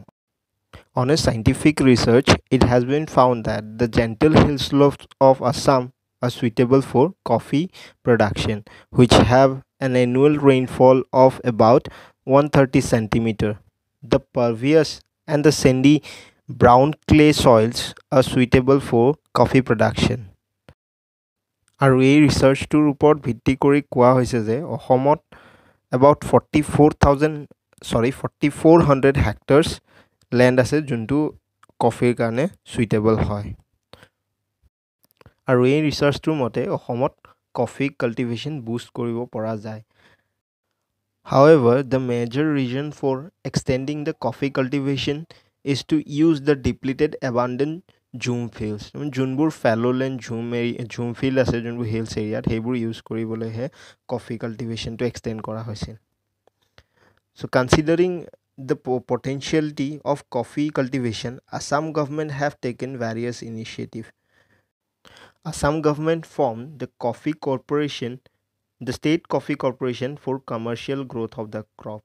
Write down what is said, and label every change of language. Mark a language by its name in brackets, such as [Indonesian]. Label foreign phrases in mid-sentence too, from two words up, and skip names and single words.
[English] On a scientific research, it has been found that the gentle hill slopes of Assam are suitable for coffee production, which have an annual rainfall of about 130 centimeter. The pervious and the sandy brown clay soils are suitable for coffee production. [Assamese] আৰু এই ৰিচাৰ্চটোৰ ওপৰত ভিত্তি কৰি কোৱা হৈছে যে অসমত about 4400 [English] hectares land [Assamese] আছে যোনটো কফিৰ কাৰণে সুইটেবল হয় আৰু এই ৰিচাৰ্চটোৰ মতে অসমত [English] coffee cultivation boost [Assamese] কৰিব পৰা যায় [English] However, the major reason for extending the coffee cultivation is to use the depleted abundant ঝুম fields. যোনবোৰ fallow land ঝুম field [Assamese] আছে যোনবোৰ [English] hills এৰিয়াত [Assamese] সেইবোৰ ইউজ কৰিবলৈহে [English] coffee cultivation extend [Assamese] কৰা হৈছে [English] So considering the potentiality of coffee cultivation, Assam government have taken various initiatives. Assam government formed the State Coffee Corporation for commercial growth of the crop.